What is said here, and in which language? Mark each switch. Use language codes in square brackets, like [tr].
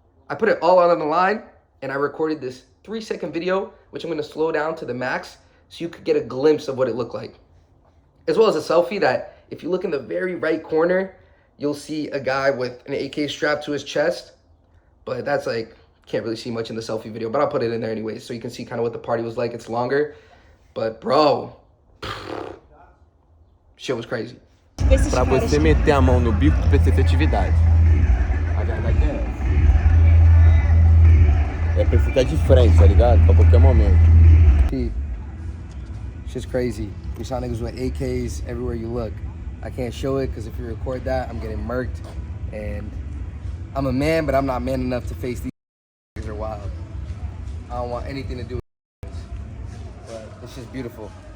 [en] I put it all out on the line, and I recorded this 3-second video, which I'm going to slow down to the max so you could get a glimpse of what it looked like. As well as a selfie that, if you look in the very right corner, you'll see a guy with an AK strapped to his chest. But that's like, can't really see much in the selfie video, but I'll put it in there anyway so you can see kind of what the party was like. It's longer. But bro, shit was crazy. [pt] Pra você meter a mão no bico, tu precisa ter atividade. A verdade é essa. É pra ficar de frente, tá ligado? Pra qualquer momento. [en] Pete. Shit's crazy. We saw niggas with AKs everywhere you look. I can't show it because if you record that, I'm getting murked. And I'm a man, but I'm not man enough to face these niggas are wild. I don't want anything to do with this. But it's just beautiful.